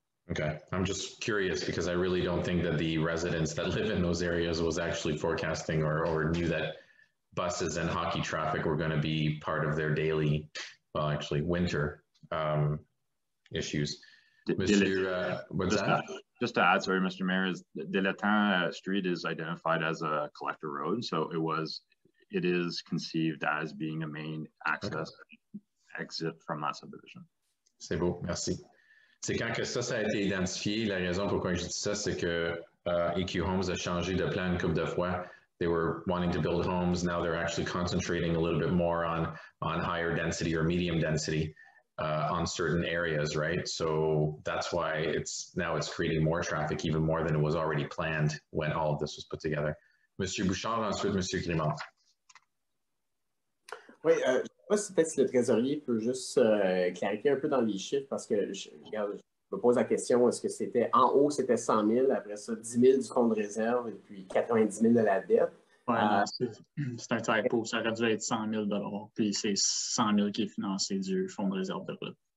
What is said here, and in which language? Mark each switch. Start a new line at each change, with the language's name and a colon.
English: Okay, I'm just curious because I really don't think that the residents that live in those areas was actually forecasting or knew that buses and hockey traffic were going to be part of their daily, well, actually winter issues. Monsieur, what's that? Just to add, sorry, Mr. Mayor, is de l'Étang Street is identified as a collector road, so it is conceived as being a main access exit from that subdivision.
French: C'est beau, merci. C'est quand que ça a été identifié, la raison pourquoi je dis ça, c'est que EQ Homes a changé de plan une couple de fois.
English: They were wanting to build homes, now they're actually concentrating a little bit more on higher density or medium density on certain areas, right? So that's why it's creating more traffic, even more than it was already planned when all of this was put together.
French: Monsieur Bouchard, ensuite Monsieur Grimard. Oui, je ne sais pas si peut-être si le trésorier peut juste clarifier un peu dans les chiffres parce que je me pose la question, est-ce que c'était en haut, c'était 100 000, après ça 10 000 du fonds de réserve et puis 90 000 de la dette? Ouais, c'est un typo, ça aurait dû être 100 000 puis c'est 100 000 qui est financé du fonds de réserve de route.